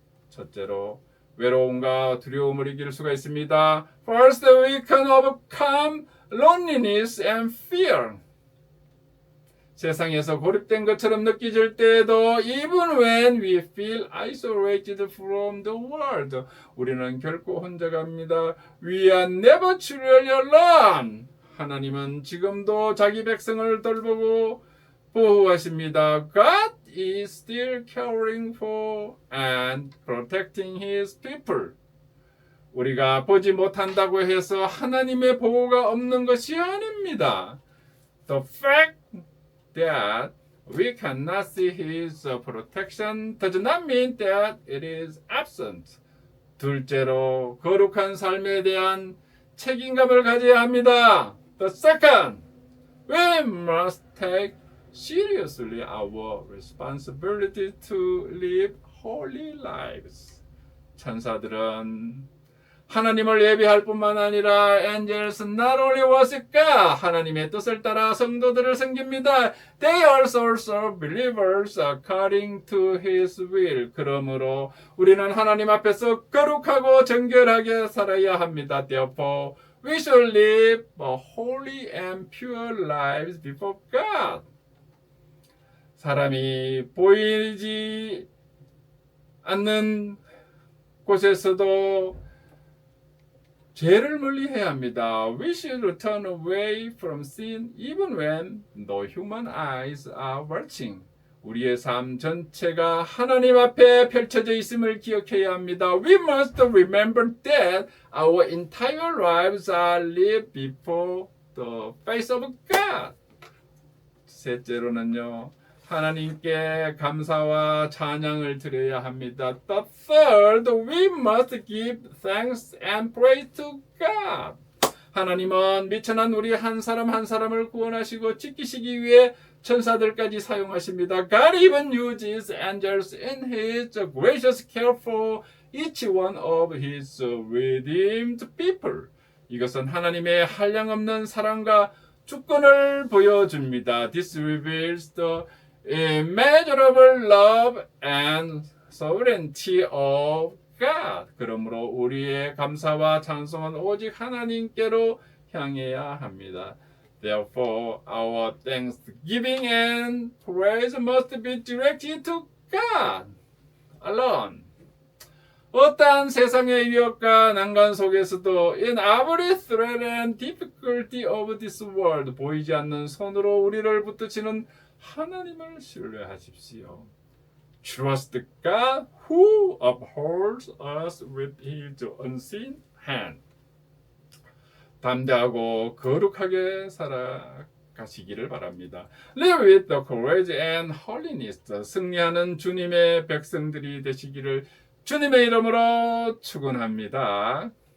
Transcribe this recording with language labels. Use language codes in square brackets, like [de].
[ko] 첫째로 외로움과 두려움을 이길 수가 있습니다. [en] First, we can overcome loneliness and fear. [ko] 세상에서 고립된 것처럼 느껴질 때에도 [en] even when we feel isolated from the world, [ko] 우리는 결코 혼자가 아닙니다. [en] We are never truly alone. [ko] 하나님은 지금도 자기 백성을 돌보고 보호하십니다. [en] God is still caring for and protecting His people. [ko] 우리가 보지 못한다고 해서 하나님의 보호가 없는 것이 아닙니다. [en] The fact that we cannot see His protection does not mean that it is absent. [ko] 둘째로 거룩한 삶에 대한 책임감을 가져야 합니다. [en] The second, we must take seriously our responsibility to live holy lives. [ko] 천사들은 하나님을 예배할 뿐만 아니라 [en] angels not only worship God, [ko] 하나님의 뜻을 따라 성도들을 섬깁니다. [en] They also serve believers according to His will. [ko] 그러므로 우리는 하나님 앞에서 거룩하고 정결하게 살아야 합니다. [en] Therefore, we should live holy and pure lives before God. [ko] 사람이 보이지 않는 곳에서도 죄를 멀리해야 합니다. [en] We should turn away from sin even when the human eyes are watching. [ko] 우리의 삶 전체가 하나님 앞에 펼쳐져 있음을 기억해야 합니다. [en] We must remember that our entire lives are lived before the face of God. [ko] 셋째로는요, 하나님께 감사와 찬양을 드려야 합니다. [en] The third, we must give thanks and praise to God. [ko] 하나님은 미천한 우리 한 사람 한 사람을 구원하시고 지키시기 위해 천사들까지 사용하십니다. [en] God even uses angels in His gracious care for each one of His redeemed people. [ko] 이것은 하나님의 한량없는 사랑과 주권을 보여줍니다. [en] This reveals the immeasurable love and sovereignty of God. [ko] 그러므로 우리의 감사와 찬송은 오직 하나님께로 향해야 합니다. [en] Therefore, our thanksgiving and praise must be directed to God alone. [ko] 어떠한 세상의 위협과 난관 속에서도 [en] in every threat and difficulty of this world, [ko] 보이지 않는 손으로 우리를 붙드시는 하나님을 신뢰하십시오. [en] Trust God who upholds us with His unseen hand. [ko] 담대하고 거룩하게 살아가시기를 바랍니다. [en] Live with the courage and holiness. [ko] 승리하는 주님의 백성들이 되시기를 주님의 이름으로 축원합니다.